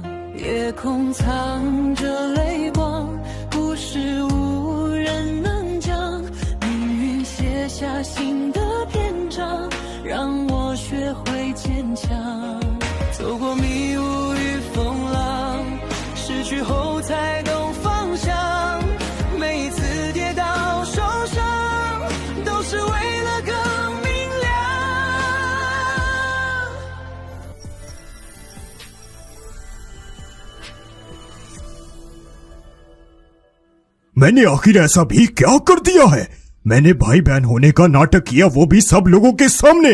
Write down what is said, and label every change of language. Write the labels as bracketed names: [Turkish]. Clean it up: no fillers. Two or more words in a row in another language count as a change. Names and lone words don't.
[Chinese] 夜空藏着泪光，故事无人能讲，命运写下新的篇章，让我学会坚强。走过迷雾与风浪，失去后才懂方向，每一次跌倒受伤，都是为了更明亮。 [Hindi] मैंने आखिर ऐसा भी क्या कर दिया है? मैंने भाई बहन होने का नाटक किया, वो भी सब लोगों के सामने।